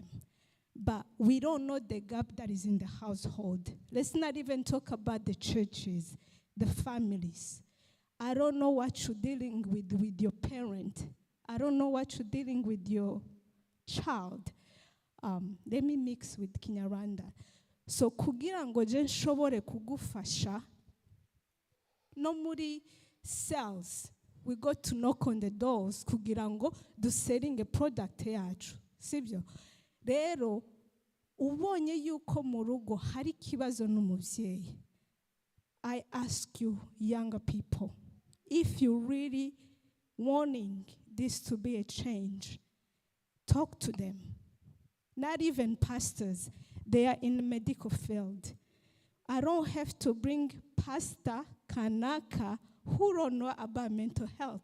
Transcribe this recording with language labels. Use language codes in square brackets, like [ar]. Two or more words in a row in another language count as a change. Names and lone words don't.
[en] But we don't know the gap that is in the household. Let's not even talk about the churches, the families. I don't know what you're dealing with your parent. I don't know what you're dealing with your child. Let me mix with Kinyarwanda. [rn] So kugira ngo je nshobore kugufasha, no muri sales, [en] we got to knock on the doors [rn] kugira ngo duselling [en] a product [rn] yacu. Sibyo? Rero ubonye yuko mu rugo hari kibazo n'umubyeyi, [en] I ask you younger people, if you really wanting this to be a change, talk to them. Not even pastors, they are in the medical field. I don't have to bring Pastor Kanaka who don't know about mental health.